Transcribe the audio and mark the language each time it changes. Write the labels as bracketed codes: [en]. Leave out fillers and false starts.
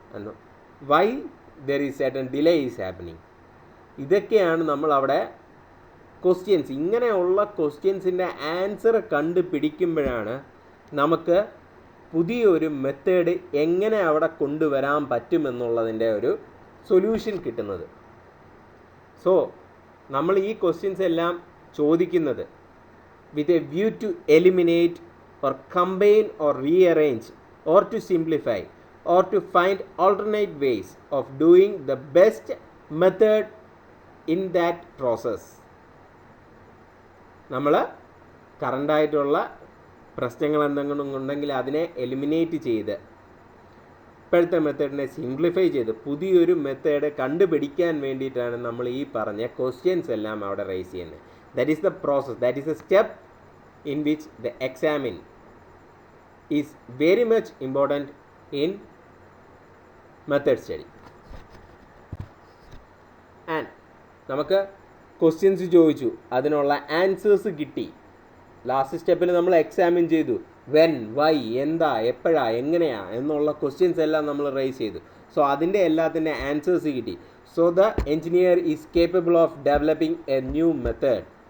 [en] And why there is certain delay is happening? [ml] ഇതൊക്കെയാണ് നമ്മൾ അവിടെ ക്വസ്റ്റ്യൻസ്. ഇങ്ങനെയുള്ള ക്വസ്റ്റ്യൻസിൻ്റെ ആൻസർ കണ്ടുപിടിക്കുമ്പോഴാണ് നമുക്ക് പുതിയൊരു മെത്തേഡ് എങ്ങനെ അവിടെ കൊണ്ടുവരാൻ പറ്റുമെന്നുള്ളതിൻ്റെ ഒരു സൊല്യൂഷൻ കിട്ടുന്നത്. സോ നമ്മൾ ഈ ക്വസ്റ്റ്യൻസ് എല്ലാം ചോദിക്കുന്നത് [en] with a view to eliminate or combine or rearrange or to simplify or to find alternate ways of doing the best method in that process. [ml] നമ്മൾ കറണ്ടായിട്ടുള്ള പ്രശ്നങ്ങൾ എന്തെങ്കിലും ഉണ്ടെങ്കിൽ അതിനെ എലിമിനേറ്റ് ചെയ്ത് ഇപ്പോഴത്തെ മെത്തേഡിനെ സിംപ്ലിഫൈ ചെയ്ത് പുതിയൊരു മെത്തേഡ് കണ്ടുപിടിക്കാൻ വേണ്ടിയിട്ടാണ് നമ്മൾ ഈ പറഞ്ഞ ക്വസ്റ്റ്യൻസ് എല്ലാം അവിടെ റൈസ് ചെയ്യുന്നത്. [en] That is the process, that is the step in which the examine is very much important in method study. [ml] And നമുക്ക് ക്വസ്റ്റ്യൻസ് ചോദിച്ചു, അതിനുള്ള ആൻസേഴ്സ് കിട്ടി. ലാസ്റ്റ് സ്റ്റെപ്പിൽ നമ്മൾ എക്സാമിൻ ചെയ്തു, [en] when, why, [ml] എന്താ, എപ്പോഴാ, എങ്ങനെയാ എന്നുള്ള ക്വസ്റ്റ്യൻസ് എല്ലാം നമ്മൾ റൈസ് ചെയ്തു. സോ അതിൻ്റെ എല്ലാത്തിൻ്റെ ആൻസേഴ്സ് കിട്ടി. [en] So the engineer is capable of developing a new method.